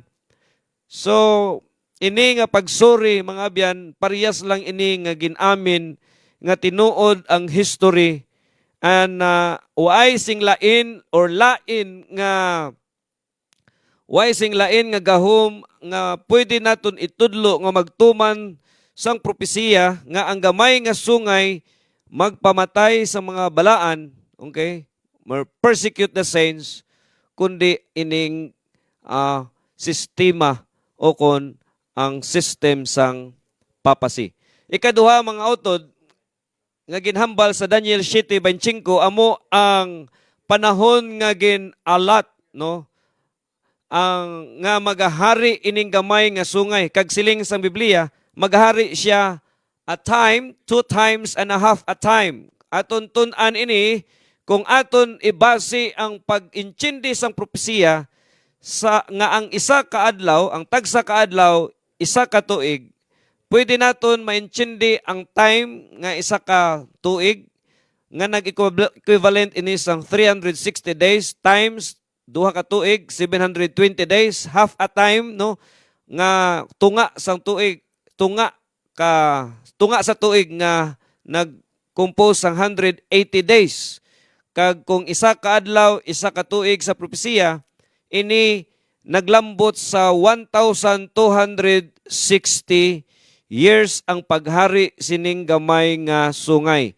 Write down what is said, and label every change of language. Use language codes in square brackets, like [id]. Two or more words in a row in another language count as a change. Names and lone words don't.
[hil] So ini nga pagsuri mga abyan, parehas lang ini nga ginamin nga tinuod ang [en] history and [hil] way sing lain or lain nga gahom nga pwede naton itudlo nga magtuman sang propesiya nga ang gamay nga sungay magpamatay sa mga balaan, okay? [en] Persecute the saints, [hil] kundi ining sistema o kon ang system sang papacy. Ikaduha mga utod nga ginhambal sa Daniel 7:25 amo ang panahon nga ginalat no ang nga magahari ining gamay nga sungay kag siling sang Biblia magahari siya [en] a time, 2.5 times a time. [hil] Aton tun-an ini, kung aton ibase ang pag-intindi sang propesiya, nga ang isa ka adlaw, ang tagsa ka adlaw, isa ka tuig, pwede naton maintindi ang time nga isa ka tuig, nga nag-equivalent ini sang [en] 360 days times [hil] duha ka tuig, [en] 720 days, half a time, [hil] no? Nga tunga sang tuig, tunga sa tuig nga nag-compose sang 180 days. Kag kung isa ka adlaw, isa ka tuig sa propesiya, ini naglambot sa 1,260 years ang paghari sining gamay nga sungay.